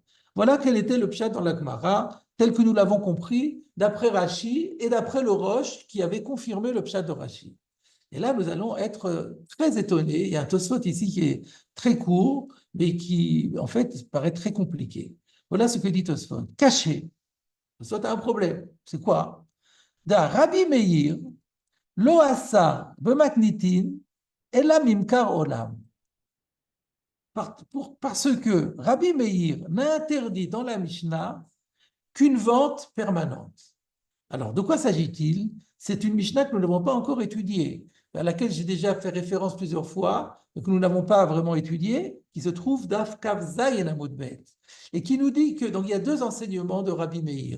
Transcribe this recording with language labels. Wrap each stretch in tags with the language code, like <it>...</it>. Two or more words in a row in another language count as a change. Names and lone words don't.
<fr>Voilà quel était le pshat dans la Gemara, tel que nous l'avons compris, d'après Rashi et d'après le Rosh qui avait confirmé le pshat de Rashi. Et là, nous allons être très étonnés. Il y a un Tosfot ici qui est très court, mais qui, en fait, paraît très compliqué. Voilà ce que dit Tosfot. Caché. Tosfot a un problème. C'est quoi?</fr> <he>דרבי מאיר, לא אסר במתניתין, אלא ממכר עולם.</he> <fr>parce que Rabbi Meir n'a interdit dans la Mishnah qu'une vente permanente. Alors, de quoi s'agit-il? C'est une Mishnah que nous n'avons pas encore étudiée, à laquelle j'ai déjà fait référence plusieurs fois, mais que nous n'avons pas vraiment étudiée, qui se trouve</fr> <he>דף קכ"ז עמוד ב,</he> <fr>et qui nous dit que, donc il y a deux enseignements de Rabbi Meir.</fr>